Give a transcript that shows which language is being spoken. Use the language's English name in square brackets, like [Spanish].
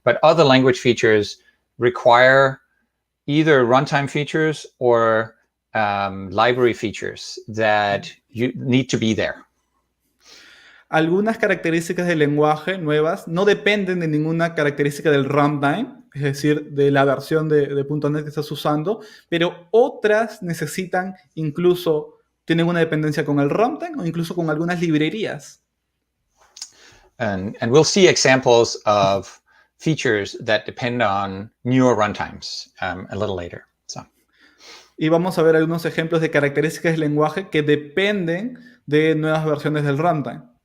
[English] But other language features require either runtime features or library features that you need to be there. [Spanish] Algunas características del lenguaje nuevas no dependen de ninguna característica del runtime, es decir, de la versión de .NET que estás usando, pero otras necesitan incluso, tienen una dependencia con el runtime o incluso con algunas librerías. [English] And we'll see examples of features that depend on newer runtimes a little later. So. [Spanish] Y vamos a ver algunos ejemplos de características del lenguaje que dependen de nuevas versiones del runtime.